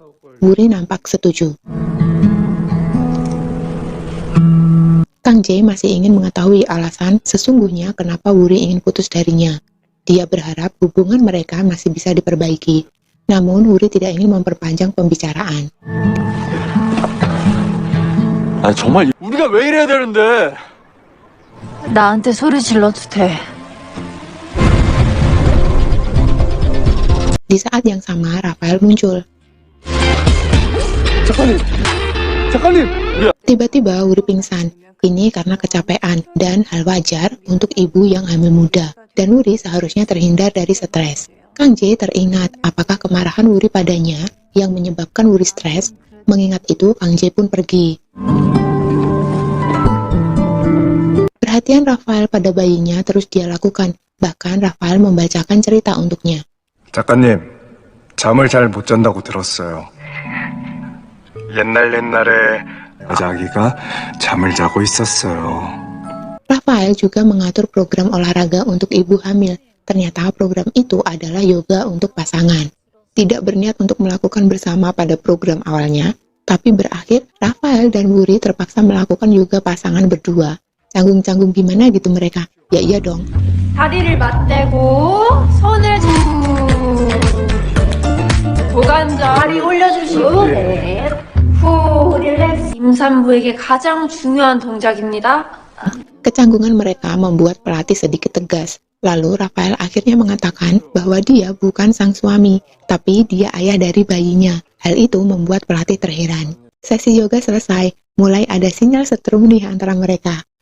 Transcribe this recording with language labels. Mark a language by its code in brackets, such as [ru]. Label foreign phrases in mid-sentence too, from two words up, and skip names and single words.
[id] Wuri nampak setuju. Kang Jae masih ingin mengetahui alasan sesungguhnya kenapa Wuri ingin putus darinya. Dia berharap hubungan mereka masih bisa diperbaiki. Namun Wuri tidak ingin memperpanjang pembicaraan. [ko] 아 정말 우리가 왜 이래야 되는데? 나한테 소리 질러도 돼. [id] Di saat yang sama, Rafael muncul. [ko] 작가님. [id] Tiba-tiba Wuri pingsan. Ini karena kecapean dan hal wajar untuk ibu yang hamil muda. Dan Wuri seharusnya terhindar dari stres. Kang Jae teringat apakah kemarahan Wuri padanya yang menyebabkan Wuri stres. Mengingat itu, Kang Jae pun pergi. Perhatian Rafael pada bayinya terus dia lakukan. Bahkan Rafael membacakan cerita untuknya. [ko] 작가님, 잠을 잘 못 잔다고 들었어요. 옛날에 아기가 잠을 자고 있었어요. [id] Rafael juga mengatur program olahraga untuk ibu hamil. Ternyata program itu adalah yoga untuk pasangan. Tidak berniat untuk melakukan bersama pada program awalnya, tapi berakhir Rafael dan Wuri terpaksa melakukan yoga pasangan berdua. Canggung-canggung gimana gitu mereka? Ya iya dong. [ko] 다리를 맞대고 손을 고관절 다리 올려주시고 네. 후 릴렉스. 임산부에게 가장 중요한 동작입니다. [id] Kecanggungan mereka membuat pelatih sedikit tegas. Lalu Rafael akhirnya mengatakan bahwa dia bukan sang suami, tapi dia ayah dari bayinya. Hal itu membuat pelatih terheran. Sesi yoga selesai, mulai ada sinyal setrum nih antara mereka.